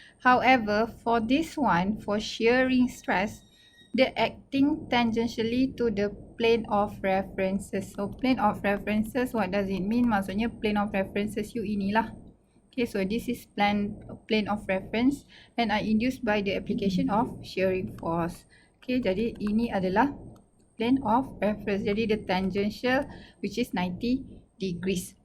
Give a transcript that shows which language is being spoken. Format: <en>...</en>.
<en>However, for this one, for shearing stress, the acting tangentially to the plane of references. So plane of references, what does it mean?</en> <ms>Maksudnya</ms> <en>plane of references you</en> <ms>inilah.</ms> <en>Okay, so this is plane of reference and are induced by the application of shearing force.</en> <ms>Okay, jadi ini adalah plane of reference.</ms> <en>Jadi the tangential which is 90 degrees.</en>